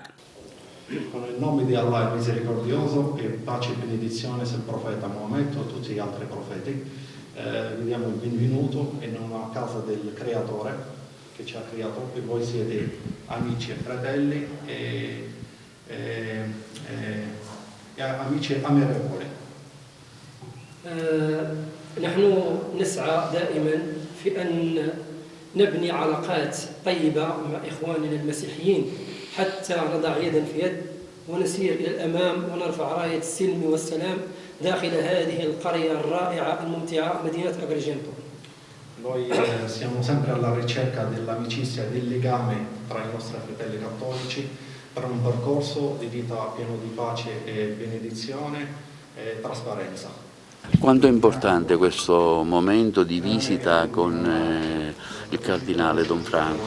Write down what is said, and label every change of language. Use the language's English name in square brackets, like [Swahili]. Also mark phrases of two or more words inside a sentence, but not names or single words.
[Italian] Con il nome di Allah il misericordioso, e pace e benedizione sul profeta Maometto e tutti gli altri profeti, vi diamo il benvenuto in una casa del creatore che ci ha creato, e voi siete amici e fratelli e amici amorevoli. [Arabic] نحن نسعى دائما في أن نبني علاقات طيبة مع إخواننا المسيحيين حتى نضع يدا في يد ونسير إلى الأمام ونرفع راية السلم والسلام داخل هذه القرية الرائعة الممتعة مدينة أجريجنتو. [Italian] Noi siamo sempre alla ricerca dell'amicizia e del legame tra i nostri fratelli cattolici per un percorso di vita pieno di pace e benedizione e trasparenza. Quanto è importante questo momento di visita con il cardinale Don Franco?